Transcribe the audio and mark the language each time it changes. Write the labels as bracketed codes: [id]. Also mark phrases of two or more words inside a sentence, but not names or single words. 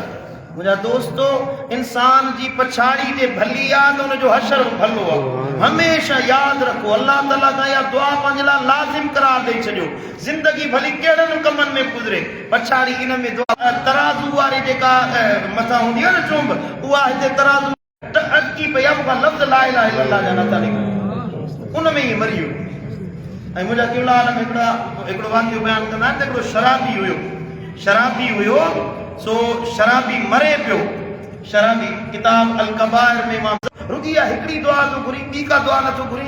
[sd] मुंहिंजा दोस्तो, इंसान जी पछाड़ी जे भली आहे त हुनजो हशर भलो आहे। हमेशह यादि रखो, अल्लाह ताला खां इहा दुआ पंहिंजे लाइ लाज़िम करार ॾेई छॾियो। ज़िंदगी भली कहिड़नि कमनि में गुज़रे, पछाड़ी इन में दुआ। तराज़ू वारी जेका मथां हूंदी आहे न चुंब, उहा हिते तराज़ू अटकी पई आहे, मूंखां लफ़्ज़ [ar] لا إله إلا الله [sd] जा नथा निकिरनि, उन में ई मरी वियो। ऐं मुंहिंजा क़िबला आलम हिकिड़ो वाक़ियो बयानु कंदा आहिनि त हिकिड़ो शराबी हुयो, सो शराबी मरे पियो। शराबी किताब अल कबायर में मां रुगिया हिकिड़ी दुआ थो घुरी, ॿी का दुआ नथो घुरी।